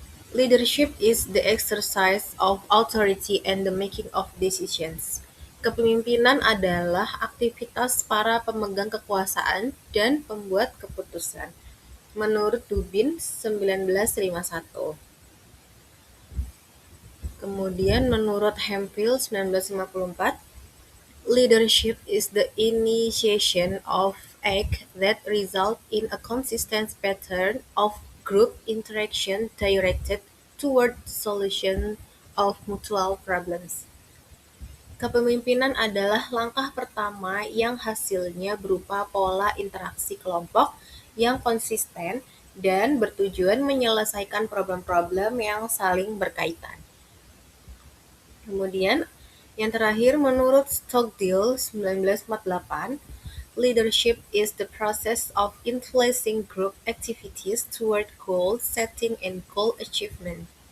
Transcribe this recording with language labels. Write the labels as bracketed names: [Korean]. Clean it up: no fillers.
[English] Leadership is the exercise of authority and the making of decisions. [Indonesian] Kepemimpinan adalah aktivitas para pemegang kekuasaan dan pembuat keputusan. Menurut Dubin 1951. Kemudian menurut [English] Hemphill 1954, leadership is the initiation of act that result in a consistent pattern of group interaction directed toward solution of mutual problems. [Indonesian] Kepemimpinan adalah langkah pertama yang hasilnya berupa pola interaksi kelompok yang konsisten dan bertujuan menyelesaikan problem-problem yang saling berkaitan. Kemudian yang terakhir menurut [English] Stockdale 1948, leadership is the process of influencing group activities toward goal setting and goal achievement.